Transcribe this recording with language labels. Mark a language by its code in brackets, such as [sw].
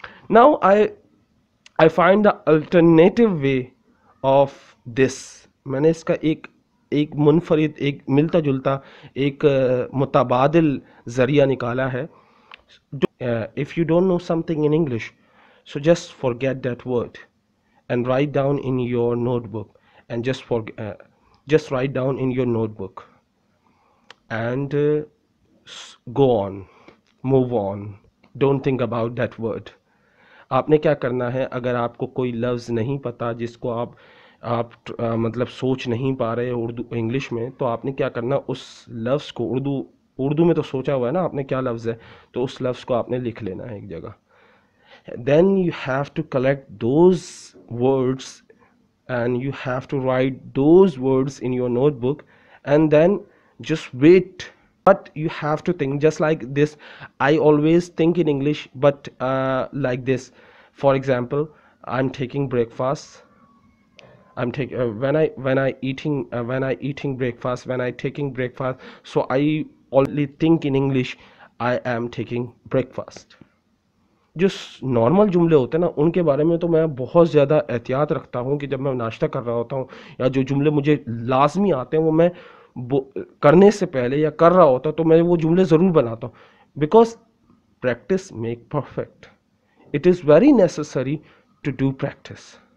[en] Now I find the alternative way of this. [ur] میں نے اس کا ایک منفرد، ایک ملتا جلتا، ایک متبادل ذریعہ نکالا ہے. [en] If you don't know something in English, so just forget that word and write down in your notebook, and just write down in your notebook and go on, move on. Don't think about that word. [ur] آپ نے کیا کرنا ہے، اگر آپ کو کوئی لفظ نہیں پتا جس کو آپ مطلب سوچ نہیں پا رہے انگلش میں، تو آپ نے کیا کرنا، اس لفظ کو اردو میں تو سوچا ہوا ہے نا آپ نے کیا لفظ ہے، تو اس لفظ کو آپ نے لکھ لینا ہے ایک جگہ. [en] Then you have to collect those words and you have to write those words in your notebook, and then just wait. But you have to think just like this. I always think in English, but like this. For example, I'm taking breakfast. When I eating breakfast, when I taking breakfast, so I only think in English. I am taking breakfast. [ur] جو normal جملے ہوتے ہیں نا، ان کے بارے میں تو میں بہت زیادہ احتیاط رکھتا ہوں کہ جب میں ناشتہ کر رہا ہوتا ہوں، یا جو جملے مجھے لازمی آتے ہیں وہ میں کرنے سے پہلے یا کر رہا ہوتا تو میں وہ جملے ضرور بناتا ہوں. [en] Because practice make perfect. It is very necessary to do practice.